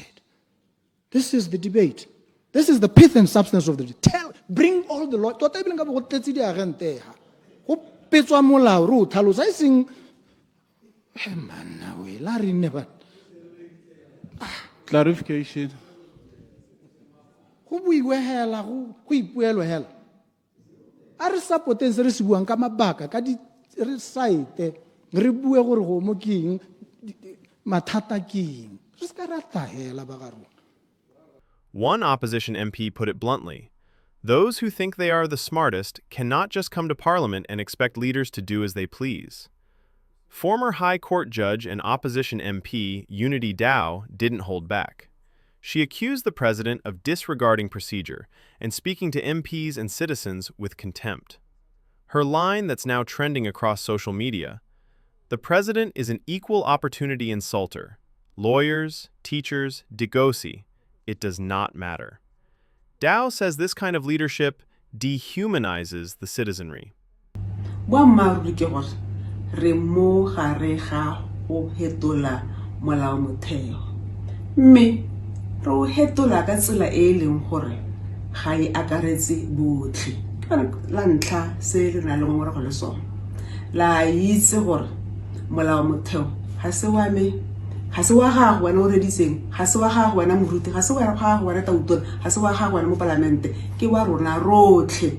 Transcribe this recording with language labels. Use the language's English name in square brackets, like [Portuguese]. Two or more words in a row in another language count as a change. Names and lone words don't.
[English] This is the debate. This is the pith and substance of the debate. Bring all the law. Clarification. [Tswana] A re supporteng se re se buang ka mabaka ka di re site re bue gore go mo keng mathata keng re ska rata hela ba ga rona. [English] One opposition MP put it bluntly, those who think they are the smartest cannot just come to Parliament and expect leaders to do as they please. Former High Court judge and opposition MP Unity Dow didn't hold back. She accused the president of disregarding procedure and speaking to MPs and citizens with contempt. Her line that's now trending across social media: "The president is an equal opportunity insulter. Lawyers, teachers, digosi, it does not matter." Dow says this kind of leadership dehumanizes the citizenry. [Tswana] Boammaaruri ke gore re mo gare ga go hetola molao motheo, mme re o hetola ka tsela e leng gore ga e akaretse botlhe. La ntlha se re na le ngongorego le sona, la itse gore molao motheo ga se wa me, ga se wa gago wena o reditseng, ga se wa gago wena moruti, ga se wa gago wena tautona, ga se wa gago wena mo palamente, ke wa rona rotlhe.